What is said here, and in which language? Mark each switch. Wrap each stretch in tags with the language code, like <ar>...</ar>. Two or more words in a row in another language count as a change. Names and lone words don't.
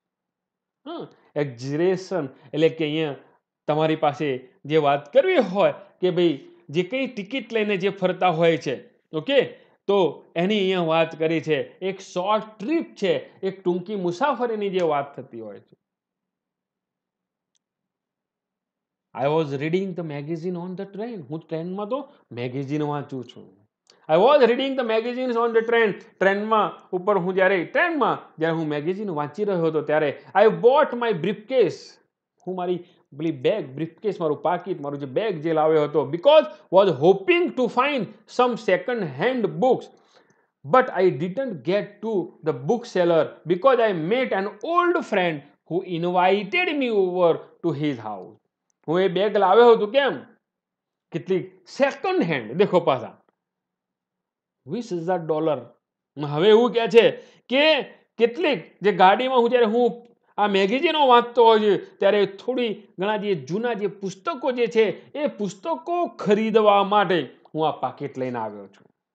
<gu>એક્ઝરેશન એટલે કે અહીંયા તમારી પાસે જે વાત કરવી હોય કે ભાઈ જે કંઈ ટિકિટ લઈને જે ફરતા હોય છે, ઓકે, તો એની અહીંયા વાત કરી છે. એક</gu> <en>short trip</en> <gu>છે, એક ટૂંકી મુસાફરીની જે વાત થતી હોય છે.</gu> <en>I was reading the magazine on the train.</en> <gu>હું ટ્રેનમાં તો મેગેઝિન વાંચું છું.</gu> <en>I was reading the magazines on the train.</en> <gu>ટ્રેનમાં ઉપર હું જ્યારે હું મેગેઝિન વાંચી રહ્યો હતો ત્યારે</gu> <en>I bought my briefcase.</en> <gu>હું મારી પેલી બેગ, બ્રીફકેસ, મારું પાકીટ, મારું જે બેગ જે લાવ્યો હતો,</gu> <en>because was hoping to find some second hand books, but I didn't get to the bookseller because I met an old friend who invited me over to his house.</en> <gu>હું એ બેગ લાવ્યો હતો કેમ? કેટલીક</gu> <en>second hand,</en> <gu>દેખો પાછા $20,000. હવે એવું કહે છે કે કેટલીક જે ગાડીમાં જ્યારે હું આ મેગેઝિનો વાંચતો હોય છે ત્યારે થોડી ઘણા જે જૂના જે પુસ્તકો જે છે એ પુસ્તકો ખરીદવા માટે હું આ પાકીટ લઈને આવ્યો છું.</gu>